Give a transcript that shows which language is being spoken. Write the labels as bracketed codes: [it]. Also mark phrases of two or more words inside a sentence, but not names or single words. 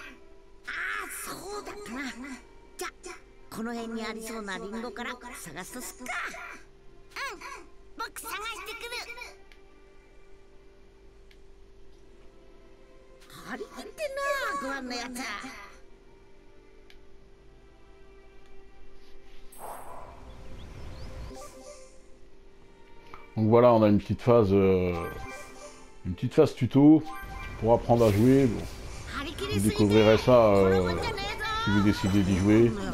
[ja] そうだったな。じゃこの辺にありそうなリンゴから探すとすっか。僕探してくる。張り切ってんな、ご飯のやつ。 [fr] Donc voilà, on a une petite phase tuto pour apprendre à jouer. Bon, vous découvrirez ça si vous décidez d'y jouer.